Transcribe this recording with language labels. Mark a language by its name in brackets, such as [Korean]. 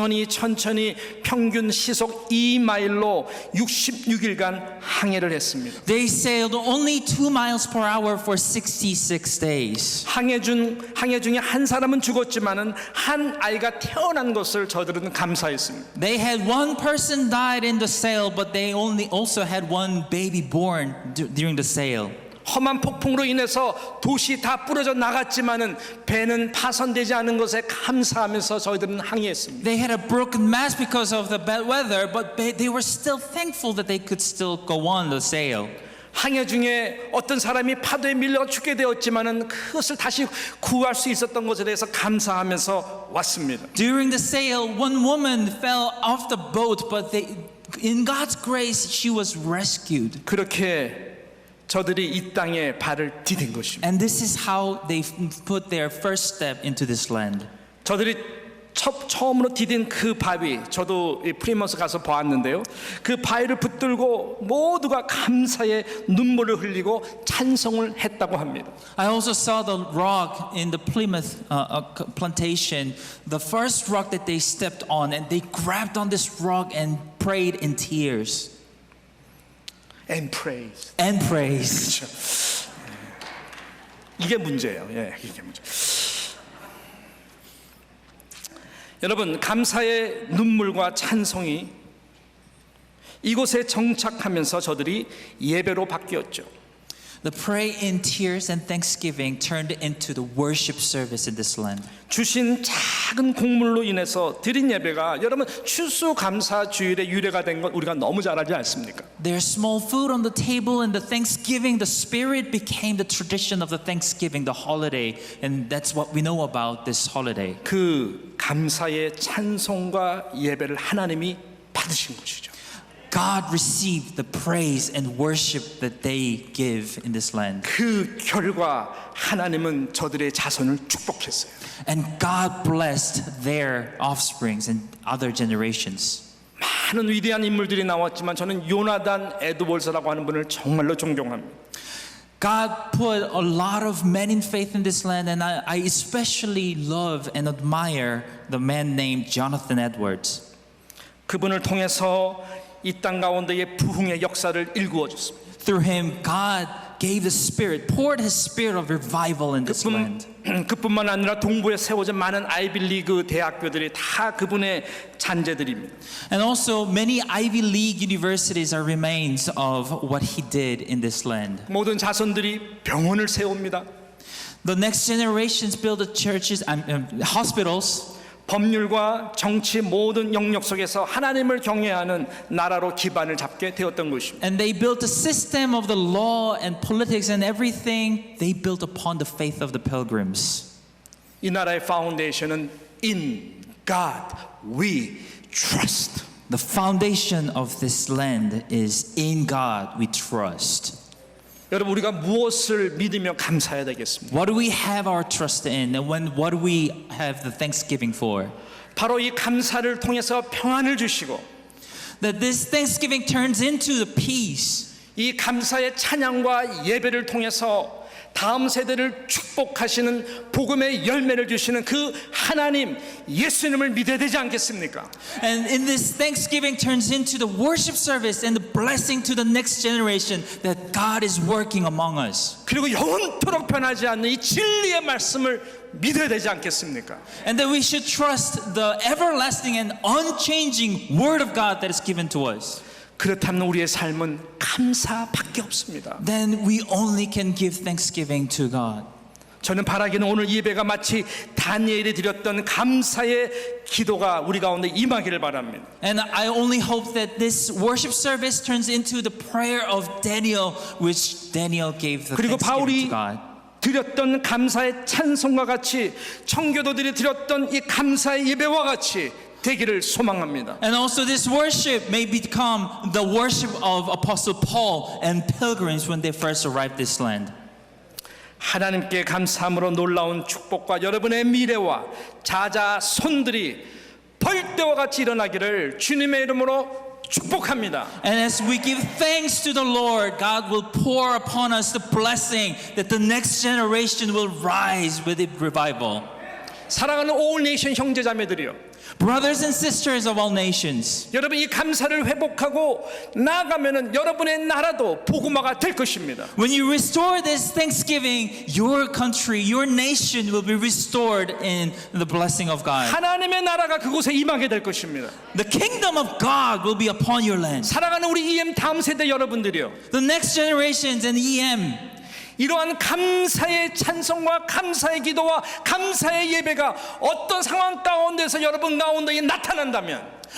[Korean] 천천히 평균 시속 2마일로 66일간 항해를 했습니다. [English] They sailed only 2 miles per hour for 66 days. [Korean] 항해 중에 한 사람은 죽었지만은 한 아이가 태어난 것을 저들은 감사했습니다. [English] They had one person died in the sail, but they also had one baby born during the sail. [Korean] 험한 폭풍으로 인해서 도시 다 부러져 나갔지만은 배는 파손되지 않은 것에 감사하면서 저희들은 항해했습니다. [English] They had a broken mast because of the bad weather, but they were still thankful that they could still go on the sail. [Korean] 항해 중에 어떤 사람이 파도에 밀려 죽게 되었지만은 그것을 다시 구할 수 있었던 것에 대해서 감사하면서 왔습니다. [English] During the sail, one woman fell off the boat, but in God's grace, she was rescued. [Korean] 그렇게 저들이 이 땅에 발을 디딘 것입니다. [English] And this is how they put their first step into this land. [Korean] 저들이 처음으로 디딘 그 바위, 저도 이 프리머스 가서 보았는데요. 그 바위를 붙들고 모두가 감사의 눈물을 흘리고 찬송을 했다고 합니다. [English] I also saw the rock in the Plymouth plantation, the first rock that they stepped on, and they grabbed on this rock and prayed in tears. And praise. And praise. [Korean] 그렇죠. 이게 문제예요. 예, 이게 문제. 여러분, 감사의 눈물과 찬송이 이곳에 정착하면서 저들이 예배로 바뀌었죠. [English] The pray in tears and thanksgiving turned into the worship service in this land. [Korean] 주신 작은 곡물로 인해서 드린 예배가 여러분 추수감사주일의 유래가 된 것 우리가 너무 잘 알지 않습니까? [English] Their small food on the table and the thanksgiving, the spirit became the tradition of the thanksgiving, the holiday, and that's what we know about this holiday. [Korean] 그 감사의 찬송과 예배를 하나님이 받으신 것이죠. [English] God received the praise and worship that they give in this land. [Korean] 그 결과 하나님은 저들의 자손을 축복했어요. [English] And God blessed their offsprings and other generations. [Korean] 많은 위대한 인물들이 나왔지만 저는 요나단 에드월스라고 하는 분을 정말로 존경합니다. [English] God put a lot of men in faith in this land, and I especially love and admire the man named Jonathan Edwards. [Korean] 그분을 통해서 이 땅 가운데의 부흥의 역사를 일구어 줬습니다. [English] Through him, God gave the Spirit, poured His Spirit of revival in this land. [Korean] 그뿐만 아니라 동부에 세워진 많은 아이비리그 대학교들이 다 그분의 잔재들입니다. [English] And also, many Ivy League universities are remains of what he did in this land. [Korean] 모든 자손들이 병원을 세웁니다. [English] The next generations build the churches, hospitals. [Korean] 법률과 정치 모든 영역 속에서 하나님을 경외하는 나라로 기반을 잡게 되었던 것입니다. [English] And they built a system of the law and politics and everything. They built upon the faith of the pilgrims. [Korean] 이 나라의 파운데이션은 [English] In God we trust. The foundation of this land is in God we trust. [Korean] 여러분 우리가 무엇을 믿으며 감사해야 되겠습니까? [English] What do we have our trust in, and what do we have the thanksgiving for? [Korean] 바로 이 감사를 통해서 평안을 주시고 [English] That this thanksgiving turns into the peace. [Korean] 이 감사의 찬양과 예배를 통해서 다음 세대를 축복하시는 복음의 열매를 주시는 그 하나님 예수님을 믿어야 되지 않겠습니까? [English] And in this thanksgiving turns into the worship service and the blessing to the next generation that God is working among us. [Korean] 그리고 영원토록 변하지 않는 이 진리의 말씀을 믿어야 되지 않겠습니까? [English] And that we should trust the everlasting and unchanging word of God that is given to us. [Korean] 그렇다면 우리의 삶은 감사밖에 없습니다. [English] Then we only can give thanksgiving to God. [Korean] 저는 바라기는 오늘 예배가 마치 다니엘이 드렸던 감사의 기도가 우리 가운데 임하기를 바랍니다. [English] And I only hope that this worship service turns into the prayer of Daniel, which Daniel gave the [Korean] 그리고 바울이 [English] thanksgiving to God. [Korean] 드렸던 감사의 찬송과 같이 청교도들이 드렸던 이 감사의 예배와 같이 되기를 소망합니다. [English] And also this worship may become the worship of Apostle Paul and pilgrims when they first arrived this land. [Korean] 하나님께 감사함으로 놀라운 축복과 여러분의 미래와 자자손들이 벌떼와 같이 일어나기를 주님의 이름으로 축복합니다. [English] And as we give thanks to the Lord, God will pour upon us the blessing that the next generation will rise with revival. [Korean] 사랑하는 올 네이션 형제자매들이요. [English] Brothers and sisters of all nations, [Korean] 여러분 이 감사를 회복하고 나아가면은 여러분의 나라도 복음화가 될 것입니다. [English] when you restore this thanksgiving, your country, your nation will be restored in the blessing of God. [Korean] 하나님의 나라가 그곳에 임하게 될 것입니다. [English] The kingdom of God will be upon your land. [Korean] 사랑하는 우리 EM 다음 세대 여러분들이요. [English] The next generations and EM, [Korean] 이러한 감사의 찬송과 감사의 기도와 감사의 예배가 어떤 상황 가운데서 여러분 가운데 나타난다면